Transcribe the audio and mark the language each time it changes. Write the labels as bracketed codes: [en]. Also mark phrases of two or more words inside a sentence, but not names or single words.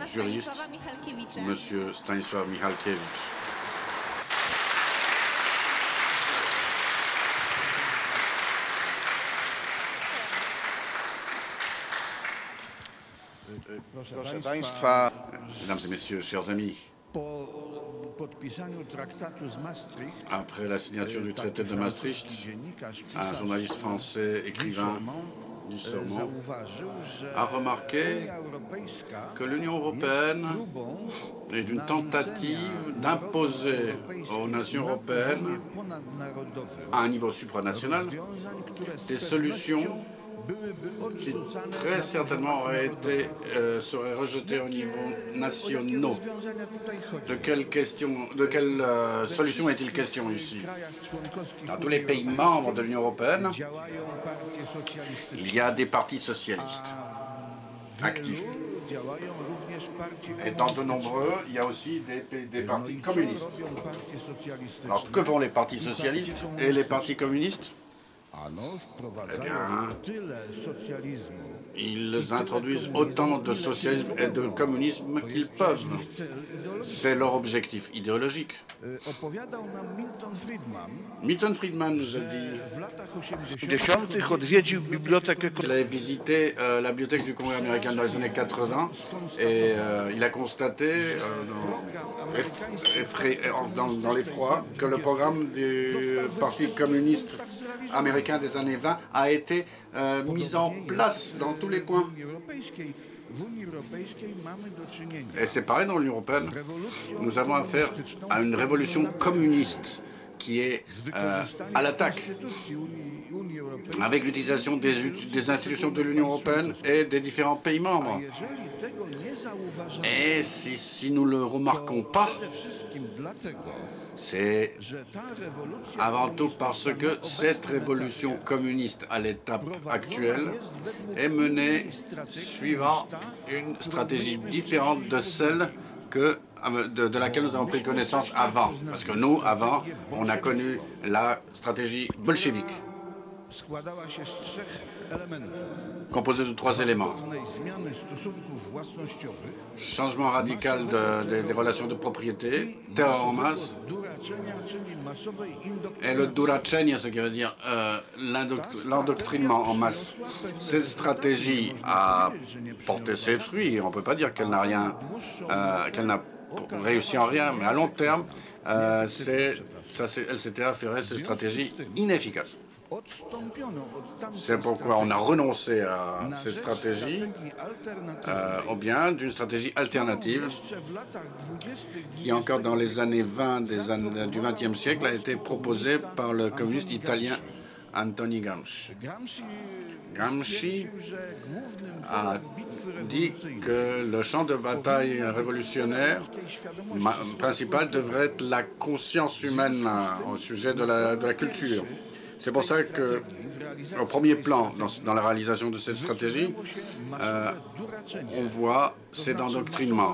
[fr] juriste, [pl] Stanisława Michalkiewicza. [fr] Monsieur Stanisław Michalkiewicz. [pl] Proszę Państwa, [fr] Mesdames et messieurs, chers amis, [pl] po podpisaniu traktatu z Maastricht, [fr] après la signature du traité de Maastricht, [pl] dziennikarz, [fr] un journaliste français, écrivain, Guy Sormand, [pl] zauważył, że [fr] a remarqué [pl] Unia Europejska [fr] que l'Union européenne est une tentative d'imposer aux nations européennes, [pl] ponadnarodowym [fr] à un niveau supranational, [pl] rozwiązań, które z [fr] des solutions [pl] byłyby [fr] qui [pl] odrzucane [fr] très certainement seraient rejetées au niveau national. [pl] rozwiązania tutaj chodzi. [fr] De quelle solution est-il question ici? [pl] W krajach członkowskich [fr] Dans tous les pays membres de l'Union européenne, [pl] działają partie socjalistyczne. [fr] il y a des partis socialistes actifs. [pl] Działają również partie [fr] Et dans de nombreux, il y a aussi des partis communistes. [pl] robią partie socjalistyczne. [fr] Alors que font les partis socialistes et les partis communistes? [pl] Ano wprowadzają [fr] bien, [pl] tyle socjalizmu. [fr] Ils introduisent autant de socialisme et de communisme qu'ils peuvent. C'est leur objectif idéologique. [pl] Opowiadał nam Milton Friedman, [fr] Milton Friedman nous a dit [pl] w latach 80. odwiedził bibliotekę [fr] qu'il avait visité la bibliothèque du Congrès américain dans les années 80 et il a constaté dans l'effroi que le programme du Parti communiste américain des années 20 a été mis en place dans tous les coins. [pl] europejskiej. W Unii Europejskiej mamy do czynienia [fr] Et c'est pareil dans l'Union européenne. Nous avons affaire à une révolution communiste qui est à l'attaque, [pl] instytucji Unii Europejskiej. [fr] avec l'utilisation des institutions de l'Union européenne et des différents pays membres. [pl] Jeżeli tego nie zauważamy, [fr] Et si nous ne le remarquons pas, [pl] przede wszystkim dlatego, [fr] c'est [pl] że ta rewolucja [fr] avant tout parce que cette révolution communiste à l'étape actuelle est menée suivant une stratégie différente de celle de laquelle nous avons pris connaissance avant. Parce que nous, avant, on a connu la stratégie bolchevique, [pl] składała się z trzech elementów. [fr] composée de trois éléments. [pl] Pewnej zmiany stosunków własnościowych, [fr] Changement radical des relations de propriété, terror en masse, [pl] duraczenia, czyli masowej [fr] et le duracenia, ce qui veut dire l'endoctrinement en masse. Cette stratégie a porté ses fruits. On ne peut pas dire qu'elle n'a rien, qu'elle n'a réussi en rien, mais à long terme, elle s'était avérée cette stratégie inefficace. [pl] odstąpiono od tamtej [fr] C'est pourquoi on a renoncé à [pl] na [fr] cette [pl] rzecz [fr] stratégie, [pl] strategii alternatywnej. [fr] ou bien d'une stratégie alternative [pl] Jeszcze w latach 20. [fr] qui, encore dans les années 20 du XXe siècle, a été proposée par le communiste italien Anthony Gramsci. Gramsci [pl] stwierdził, że głównym [fr] a [pl] polem bitwy [fr] dit [pl] rewolucyjnej [fr] que le champ de bataille révolutionnaire principal devrait être la conscience humaine au sujet de la culture. C'est pour ça que, au premier plan, dans la réalisation de cette stratégie, on voit cet endoctrinement